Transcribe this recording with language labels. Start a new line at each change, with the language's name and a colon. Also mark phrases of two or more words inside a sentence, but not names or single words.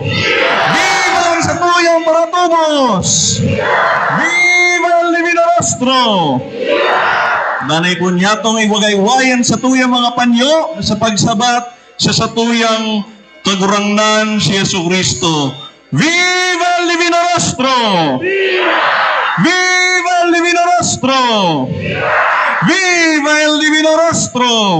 Bikol: Viva ang sa tuyang paratubos!
Spanish: Viva el Divino Rostro!
Bikol: Nanay po niya itong iwagaywayan sa tuyang mga panyo sa pagsabat sa satuyang kagurangnan si Yesu Cristo.
Spanish: Viva el Divino Rostro! Viva el Divino Rostro! Viva el Divino Rostro!